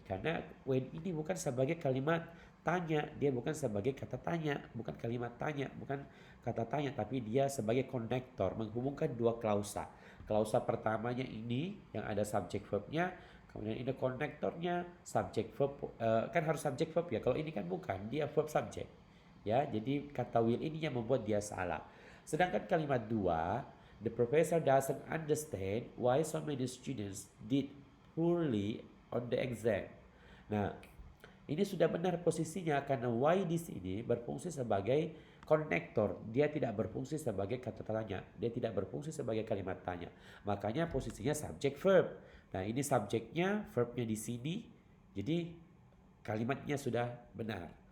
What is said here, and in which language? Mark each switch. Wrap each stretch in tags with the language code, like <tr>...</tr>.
<id>Karena when ini bukan sebagai kalimat tanya, dia bukan sebagai kata tanya, bukan kalimat tanya, bukan kata tanya, tapi dia sebagai konektor menghubungkan dua klausa. Klausa pertamanya ini yang ada subject verbnya, kemudian ini konektornya subject verb, kan harus subject verb ya. Kalau ini kan bukan, dia verb subject. Ya, jadi kata will ini yang membuat dia salah. Sedangkan kalimat dua,</id> <en>the professor doesn't understand why so many students did poorly on the exam.</en> <id>Nah, ini sudah benar posisinya karena why di sini berfungsi sebagai konektor. Dia tidak berfungsi sebagai kata tanya. Dia tidak berfungsi sebagai kalimat tanya. Makanya posisinya subject verb. Nah, ini subjeknya, verbnya di sini. Jadi kalimatnya sudah benar.</id>